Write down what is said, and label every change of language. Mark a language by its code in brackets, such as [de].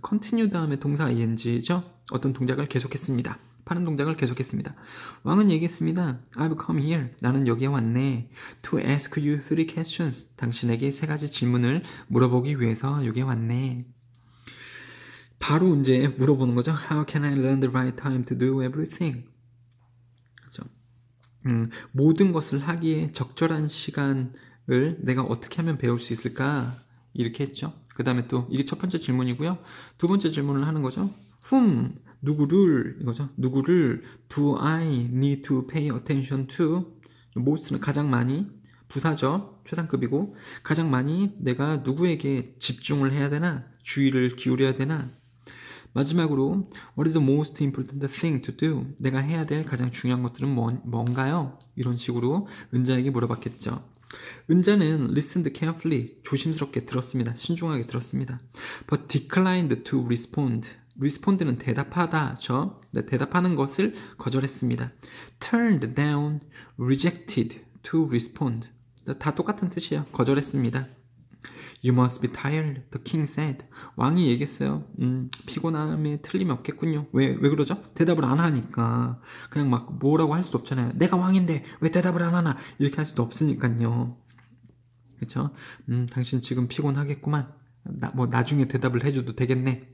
[ko] continue 다음에 동사 ing죠. 어떤 동작을 계속했습니다. 파는 동작을 계속했습니다. 왕은 얘기했습니다. [en] I've come here. [ko] 나는 여기에 왔네. [en] To ask you 3 questions. [ko] 당신에게 3가지 질문을 물어보기 위해서 여기에 왔네. 바로 이제 물어보는 거죠. [en] How can I learn the right time to do everything? [ko] 그렇죠. 모든 것을 하기에 적절한 시간을 내가 어떻게 하면 배울 수 있을까? 이렇게 했죠. 그 다음에 또 이게 첫 번째 질문이고요. 두 번째 질문을 하는 거죠. [en] Whom? [ko] 누구를 이거죠. 누구를 [en] do I need to pay attention to? [ko] most는 가장 많이, 부사죠. 최상급이고 가장 많이 내가 누구에게 집중을 해야 되나? 주의를 기울여야 되나? 마지막으로 [en] What is the most important thing to do? [ko] 내가 해야 될 가장 중요한 것들은 뭔가요? 이런 식으로 은자에게 물어봤겠죠. 은자는 [en] listened carefully, [ko] 조심스럽게 들었습니다. 신중하게 들었습니다. [en] But declined to respond. [ko] respond는 대답하다죠. 네, 대답하는 것을 거절했습니다. [en] turned down, rejected to respond. [ko] 다 똑같은 뜻이에요. 거절했습니다. [en] You must be tired, the king said. [ko] 왕이 얘기했어요. 피곤함에 틀림이 없겠군요. 왜 그러죠? 대답을 안 하니까. 그냥 막 뭐라고 할 수도 없잖아요. 내가 왕인데 왜 대답을 안 하나? 이렇게 할 수도 없으니까요. 그쵸? 당신 지금 피곤하겠구만. 나중에 대답을 해줘도 되겠네.